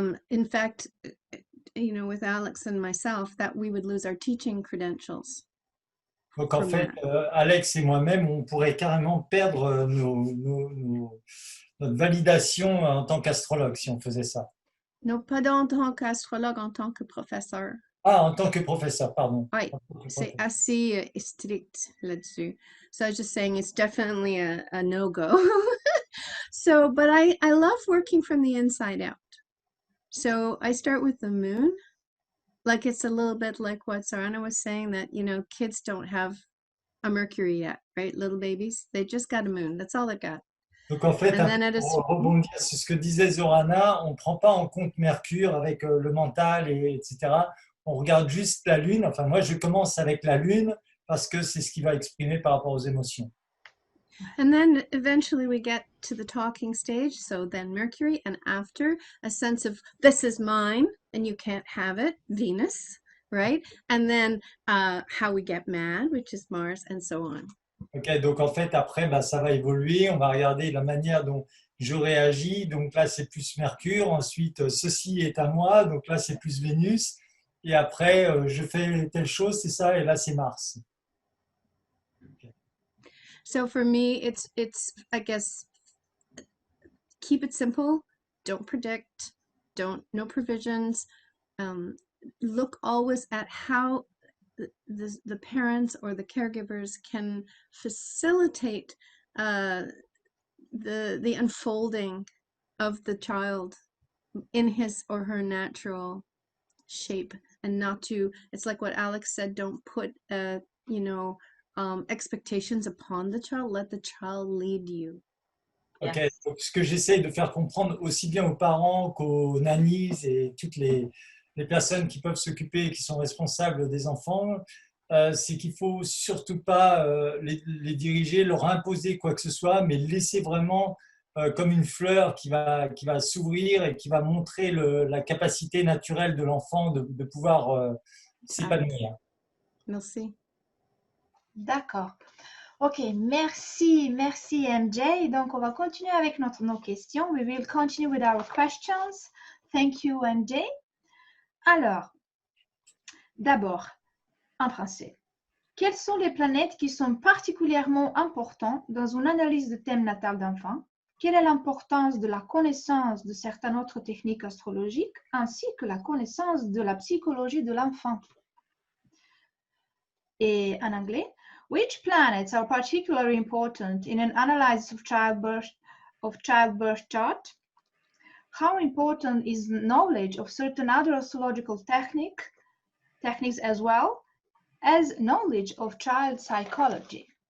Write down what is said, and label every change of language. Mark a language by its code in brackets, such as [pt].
[en] In fact, with Alex and myself, that we would lose our teaching credentials. [fr] Donc en fait, Alex et moi-même, on pourrait carrément perdre notre validation en tant qu'astrologue si on faisait ça. Non, pas en tant qu'astrologue, en tant que professeur. Ah, en tant que professeur, pardon. Oui, c'est assez strict là-dessus. [en] So I was just saying it's definitely a no-go. So, but I love working from the inside out. So I start with the moon. Like it's a little bit like what Zorana was saying that, you know, kids don't have a Mercury yet, right? Little babies, they just got a moon. That's all they got. [fr] Donc en fait, [en] And then at a [fr] pour rebondir sur ce que disait Zorana, on ne prend pas en compte Mercure avec le mental, etc. On regarde juste la Lune. Enfin, moi, je commence avec la Lune parce que c'est ce qui va exprimer par rapport aux émotions. [en] And then eventually we get to the talking stage. So then Mercury, and after a sense of this is mine and you can't have it, Venus, right? And then how we get mad, which is Mars, and so on. [fr] Ok, donc en fait, après, bah, ça va évoluer. On va regarder la manière dont je réagis. Donc là, c'est plus Mercure. Ensuite, ceci est à moi. Donc là, c'est plus Vénus. Et après, je fais telle chose, c'est ça. Et là, c'est Mars. [en] Okay. So for me, it's I guess, keep it simple. Don't predict. No provisions. Look always at how the parents or the caregivers can facilitate the unfolding of the child in his or her natural shape, and not to, it's like what Alex said, don't put you know, expectations upon the child. Let the child lead you. [fr] Ok, donc ce que j'essaie de faire comprendre aussi bien aux parents qu'aux nannies et toutes les personnes qui peuvent s'occuper et qui sont responsables des enfants, c'est qu'il ne faut surtout pas les diriger, leur imposer quoi que ce soit, mais laisser vraiment comme une fleur qui va s'ouvrir et qui va montrer la capacité naturelle de l'enfant de pouvoir s'épanouir. Merci. D'accord. Ok, merci MJ. Donc, on va continuer avec nos questions. [en] We will continue with our questions. Thank you MJ. [fr] Alors, d'abord, en français. Quelles sont les planètes qui sont particulièrement importantes dans une analyse de thème natal d'enfant? Quelle est l'importance de la connaissance de certaines autres techniques astrologiques ainsi que la connaissance de la psychologie de l'enfant? Et en anglais, [en] which planets are particularly important in an analysis of childbirth chart? How important is knowledge of certain other astrological techniques as well as knowledge of child psychology?